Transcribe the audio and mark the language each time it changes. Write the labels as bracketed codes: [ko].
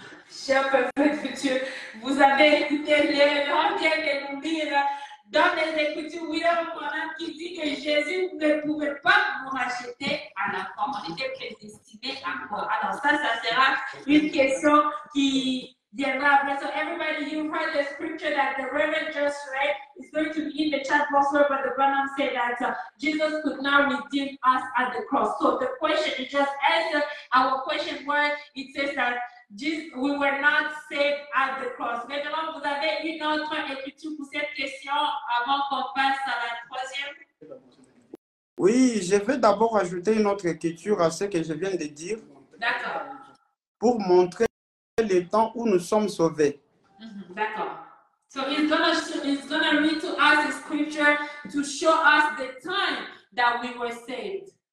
[fr] Cher Père futur, vous avez écouté les grands bien de nous dire dans les Écritures, William Branham qui dit que Jésus ne pouvait pas nous racheter à la croix. On était prédestinés à quoi? Alors ça sera une question qui viendra après. [en] So everybody, you heard the scripture that the Reverend just read. It's going to be in the chat box where Brother Branham said that Jesus could now redeem us at the cross. So the question, it just answered our question where it says that we were not saved at the cross. [fr] Maintenant, vous avez une autre écriture pour cette question avant qu'on passe à la troisième. Oui, je vais d'abord ajouter une autre écriture à ce que je viens de dire D'accord. pour montrer le temps où nous sommes sauvés. D'accord. [en] So he's gonna read to us the scripture to show us the time that we were saved.